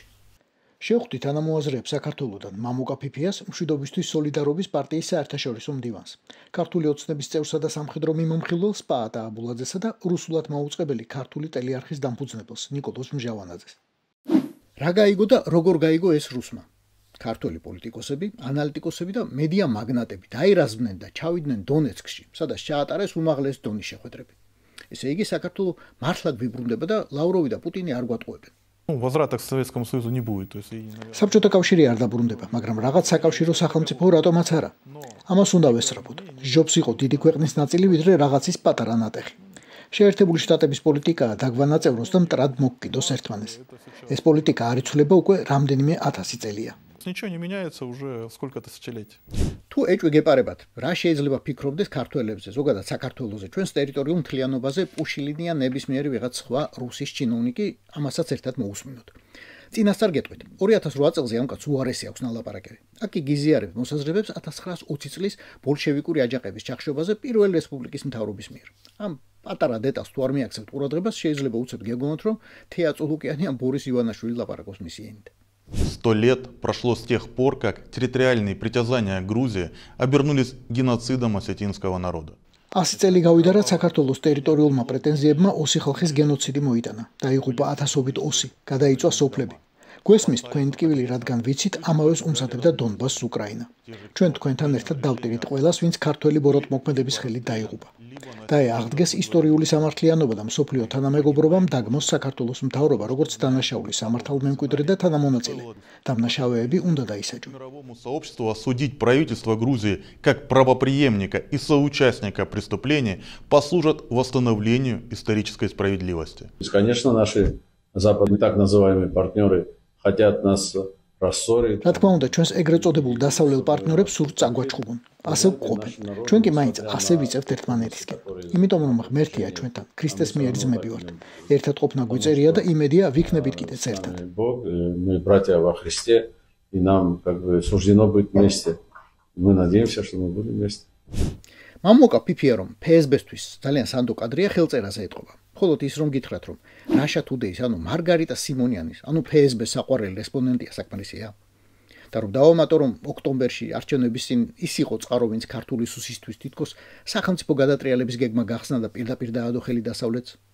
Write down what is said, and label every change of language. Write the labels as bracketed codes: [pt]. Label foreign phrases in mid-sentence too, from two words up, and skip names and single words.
[ka] შევხვდით თანამოაზრეებს საქართველოდან მამუკა ფიფიას მშვიდობისთვის სოლიდარობის პარტიის საერთაშორისო მდივანს, ქართული ოცნების წევრსა და სამხედრო მიმომხილველს პაატა აბულაძესა და რუსულად მაუწყებელი ქართული ტელეარხის დამფუძნებელს ნიკოლოზ მჟავანაძეს. რა გაიგო და როგორ გაიგო ეს რუსმა? ქართველი პოლიტიკოსები, ანალიტიკოსები და მედია მაგნატები დაირაზმნენ და ჩავიდნენ დონეცკში, სადაც ჩაატარეს უმაღლეს დონის შეხვედრები. ესე იგი, საქართველო მართლად ვიბრუნდება და ლავროვი და პუტინი არ გვატყუებენ. [ru] Возврата к Советскому Союзу не будет. [ka] საბჭოთა კავშირი არ დაბრუნდება, მაგრამ რაღაც საკავშირო სახელმწიფო რატომაც არა. ამას უნდა ვესწრაფოთ. ჯობს იყო დიდი ქვეყნის ნაწილი, ვიდრე რაღაცის პატარა ნატეხი. შეერთებული შტატების პოლიტიკაა დაგვანაწევროს და მტრად მოგკიდოს ერთმანეს. ეს პოლიტიკა არ იცვლება უკვე რამდენიმე 1000 წელია. [ru] Ничего не меняется уже сколько тысячелетий. [ka] თუ ეჭვი გეპარებათ, რა შეიძლება ფიქრობდეს ქართველებზე, ზოგადად საქართველოზე, ჩვენს ტერიტორიულ მთლიანობაზე პუშილინია ნებისმიერი ვიღაც სხვა რუსის ჩინოვნიკი, ამასაც ერთად მოусმინოთ. წინასწარ გეტყვით, 2008 წელზე ამ კაცს უარესი აქვს ნალაპარაკები. აქ კი გიზიარებთ მოსაზრებებს 1920 წლის ბოლშევიკური აჯანყების ჩახშობაზე პირველ რესპუბლიკის მთავრობის მიერ. ამ პატარა დეტალს თუ არ მიაქცევთ ყურადღებას, შეიძლება უცებ გეგონოთ, რომ თეა წულუკიანი ამ ბორის ივანაშვილი ლაპარაკობს მისი ენით. [ru] 100 лет прошло с тех пор, как территориальные притязания Грузии обернулись геноцидом осетинского народа. [ka] 100 წელი გავიდა, რაც საქართველოს ტერიტორიულმა პრეტენზიებმა ოსი ხალხის გენოციდი მოიტანა. დაიღუპა ათასობით ოსი, გადაიწვა სოფლები. გვესმის თქვენი ტკივილი, რადგან ვიცით, ამავეს უმზადებდა დონბასს უკრაინა. ჩვენ თქვენთან ერთად დავტირით ყველას, ვინც ქართველი ბოროტმოქმედების ხელით დაიღუპა. და აღდგეს ისტორიული სამართლიანობა და მსოფლიო თანამეგობრობამ დაგმოს საქართველოს მთავრობა, როგორც დანაშაული სამართალმემკვიდრე და თანამონაწილე. დამნაშავეები უნდა დაისაჯონ. [ru] Мировому сообществу осудить правительство Грузии как правопреемника и соучастника преступления послужат восстановлению исторической справедливости. Конечно, наши западные так называемые партнеры хотят нас рассорить. [ka] რა თქმა უნდა, ჩვენს ეგრეთ წოდებულ დასავლელ პარტნიორებს სურთ წაგვაჩხუბონ. ასე ვყოფენ. ჩვენ კი მაინც ასე ვიწევთ ერთმანეთისკენ. იმიტომ რომ ღმერთია ჩვენთან, ქრისტეს მიერ ძმები ვართ. ერთად ყოფნა გვიწერია და იმედია ვიქნებით კიდეც ერთად. [ru] Бог, мы братья во Христе, и нам как бы суждено быть вместе. Мы надеемся, что мы будем вместе. [ka] მამუკა ფიფია რომ ფსბ-თვის ძალიან სანდო კადრია ხელწერაზე ეტყობა. მხოლოდ ის რომ გითხრათ რომ Russia Today-ის, ანუ მარგარიტა სიმონიანის, ანუ ფსბ-ს საყვარელი რესპონდენტია საკმარისია. და რომ დავამატო რომ ოქტომბერში არჩევნების წინ ის იყო წყარო, ვინც ქართული სუსისთვის თითქოს სახელმწიფო გადატრიალების გეგმა გახსნა და პირდაპირ დაადო ხელი დასავლეთს.